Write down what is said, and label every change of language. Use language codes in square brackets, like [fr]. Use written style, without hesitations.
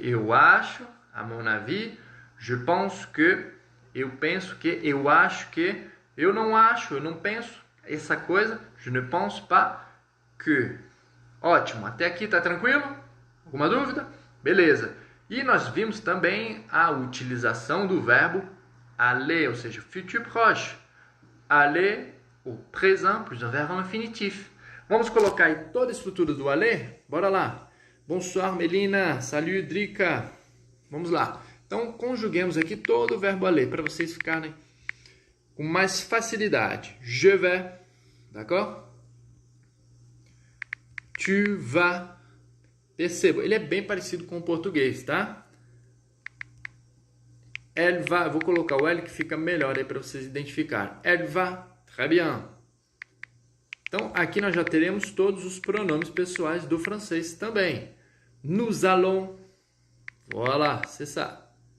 [pt] Eu acho, [fr] à mon avis. Je pense que, [pt] eu penso que, eu acho que, eu não acho, eu não penso essa coisa. [fr] Je ne pense pas que. [pt] Ótimo, até aqui tá tranquilo? Alguma dúvida? Beleza. E nós vimos também a utilização do verbo aller, ou seja, futur proche. Aller, o présent, plus um verbo infinitif. Vamos colocar aí toda a estrutura do aller? Bora lá. Bonsoir, Melina. Salut, Drica. Vamos lá. Então, conjuguemos aqui todo o verbo aller para vocês ficarem com mais facilidade. [fr] Je vais, d'accord? Tu vas. [pt] Perceba, ele é bem parecido com o português, tá? [fr] Elle va, [pt] vou colocar o L que fica melhor aí para vocês identificarem. [fr] Elle va, très bien. [pt] Então, aqui nós já teremos todos os pronomes pessoais do francês também. [fr] Nous allons, voilà, c'est ça.